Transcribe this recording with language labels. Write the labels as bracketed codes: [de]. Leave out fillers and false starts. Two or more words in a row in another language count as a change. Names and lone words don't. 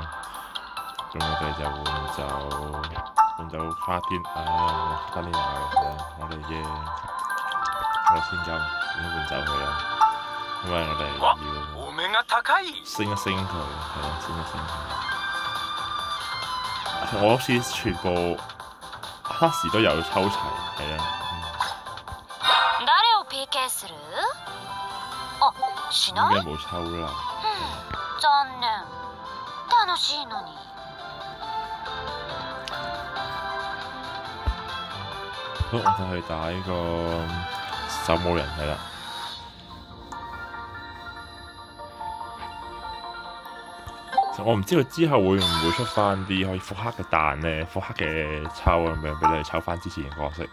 [yue] 咁我哋就換走花天花天牙嘅，我哋千金已經換走佢啦，因為我哋要升一升佢，係啦，升一升佢。我好似全部黑時都有抽齊，係啦。 [ja] 誰を PK する？あ、しない？ [yue] 應該冇抽啦。 [ja] 殘念。楽しいのに。 [yue] 好，我就去打呢個守墓人係啦。我唔知佢之後會唔會出翻啲可以復刻嘅彈咧，復刻嘅抽咁樣俾你抽翻之前嘅角色。